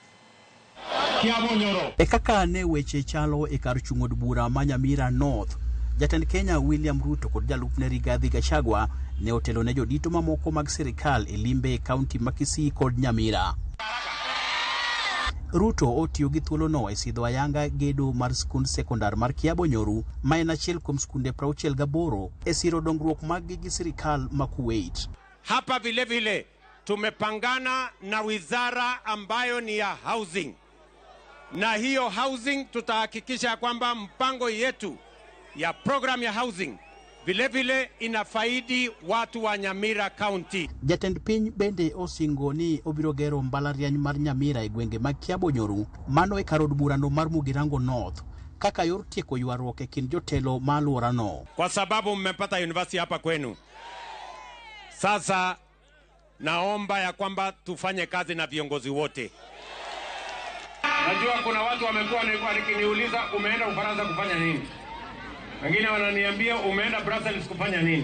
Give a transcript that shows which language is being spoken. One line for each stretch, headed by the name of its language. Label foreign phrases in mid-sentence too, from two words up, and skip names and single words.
Luo (Kenya and Tanzania): E kaka ne weche chalo e kar chung' od bura ma Nyamira North, Jatend Kenya William Ruto kod jalupne Rigathi Gachagua ne otelo ne jodito mamoko mag sirikal e limbe e kaunti ma Kisii kod Nyamira. Ruto otiyo gi thuolono e sidho ayanga gedo mar skund sekondar mar Kiabonyoru ma en achiel kuom skunde 68 e siro dongruok mag gi sirikal ma Kuwait.
Swahili: Hapa vile vile tumepangana na wizara ambayo ni ya housing, na hiyo housing tutahakikisha kwamba mpango yetu ya program ya housing vile vile inafaidi watu wa Nyamira County.
Luo (Kenya and Tanzania): Jatend piny bende osingo ni obiro gero mbalariany mar Nyamira e gwenge mag Kiabonyoru mano e kar od burano mar Mugirango North kaka yor tieko ywaruok e kind jotelo ma alworano.
Swahili: Kwa sababu mmepata university hapa kwenu, sasa naomba ya kwamba tufanye kazi na viongozi wote. Najua kuna watu wamekuwa wakiniuliza umeenda Ufaransa kufanya nini? Wengine wananiambia umeenda Brussels kufanya nini?